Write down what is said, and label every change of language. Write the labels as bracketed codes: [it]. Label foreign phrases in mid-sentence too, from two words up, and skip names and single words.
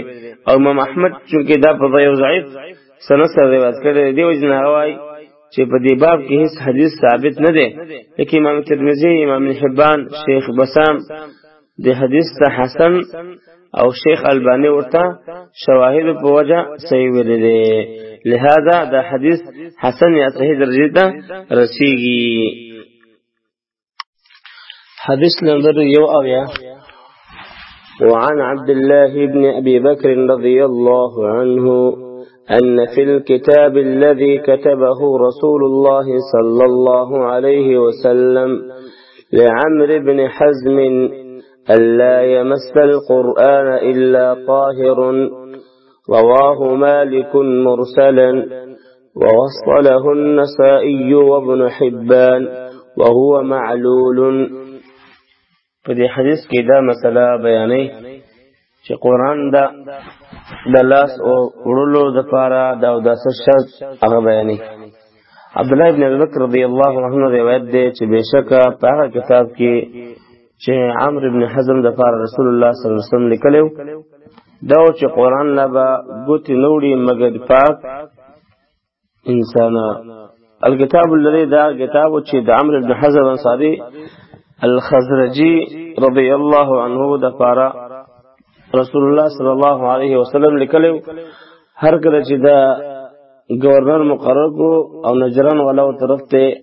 [ps] او امام احمد چونکه دا په ضعیف سند سره روایت کړی دی وجنه هواي چې په دې باب کې هیڅ حدیث ثابت نه دی، لیکن امام ترمذی، امام ابن حبان، شیخ بسام دې حدیث ته حسن او شیخ البانی ورته شواهد په وجه صحیح ویل دي، لہذا دا حدیث حسن یا صحیح درجه ته رسیږي. [ar] حدیث نمبر 1 وعن عبد الله بن ابي بكر رضي الله عنه ان في الكتاب الذي كتبه رسول الله صلى الله عليه وسلم لعمرو بن حزم ألا يمس القرآن إلا طاهر. رواه مالك مرسلا ووصله النسائي وابن حبان وهو معلول. [ps] فدي حديث كده مسألة بياني چې قرآن دا لاس او ورلو د پاره دا او داسه شرط هغه بیانې. عبد الله ابن ابي بکر [ar] رضی الله عنه [ps] روایت دی چې بشکه په هغه کتاب کې چې عمرو ابن حزم د پاره رسول الله [ar] صلی الله علیه وسلم [ps] لیکلو دا چې قرآن لا به ګوتی نوړي مگر پاک انسان. [ar] الكتاب الذي [ps] دا کتاب چې د عمرو ابن حزم انصاری الخزرجی [ar] رضی الله عنه [ps] د پاره رسول الله [ar] صلی الله علیه وسلم [ps] لیکلو هر کله چې دا گورنر مقرر کو او نجران والا طرف ته